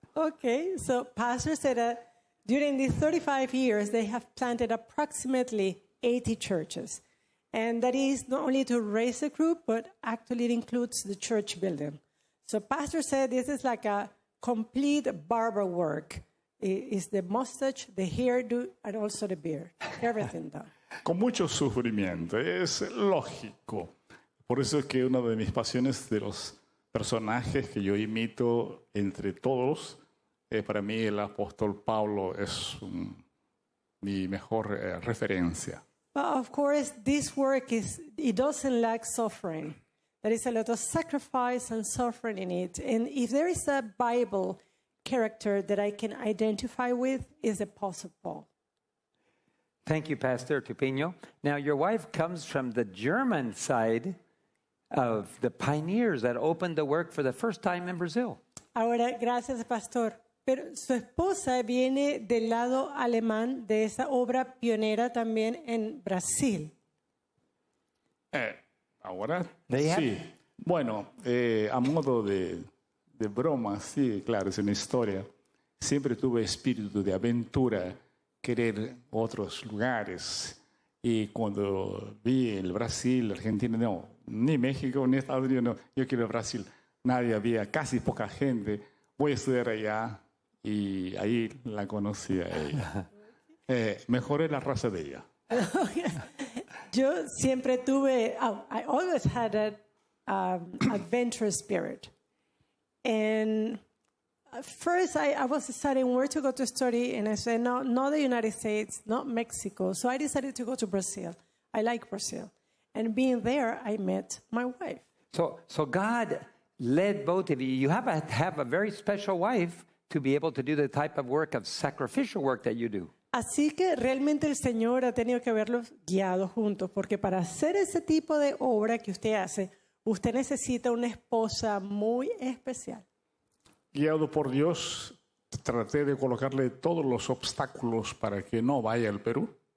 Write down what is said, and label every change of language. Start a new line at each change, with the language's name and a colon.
English: Okay, so Pastor said that during these 35 years, they have planted approximately 80 churches. And that is not only to raise a group, but actually it includes the church building. So Pastor said this is like a complete barber work. It's the mustache, the hairdo, and also the beard. Everything done.
Spanish: Con mucho sufrimiento, es lógico. Por eso es que una de mis pasiones de los personajes que yo imito entre todos, para mí el apóstol Pablo es mi mejor referencia.
English: But of course, this work it doesn't lack suffering. There is a lot of sacrifice and suffering in it. And if there is a Bible character that I can identify with, is the Apostle Paul. Thank you, Pastor Tupino. Now, your wife comes from the German side of the pioneers that opened the work for the first time in Brazil.
Spanish: Ahora, gracias, Pastor. Pero su esposa viene del lado alemán de esa obra pionera también en Brasil. Ahora
English: They have-
Spanish: sí. Bueno, a modo de broma, sí, claro, es una historia. Siempre tuve espíritu de aventura, querer otros lugares. Y cuando vi el Brasil, Argentina, no, ni México, ni Estados Unidos, no, yo quiero Brasil. Nadie había, casi poca gente. Voy a estudiar allá y ahí la conocí a ella. Mejoré la raza de ella. Yo siempre tuve,
English: I always had an adventurous spirit. And at first I was studying where to go to study, and I said, no, not the United States, not Mexico. So I decided to go to Brazil. I like Brazil. And being there, I met my wife. So God led both of you. You have to have a very special wife to be able to do the type of work of sacrificial work that you do.
Spanish: Así que realmente el Señor ha tenido que haberlos guiado juntos, porque para hacer ese tipo de obra que usted hace, usted necesita una esposa muy especial. Guiado por Dios, traté de colocarle todos los obstáculos para que no vaya al Perú.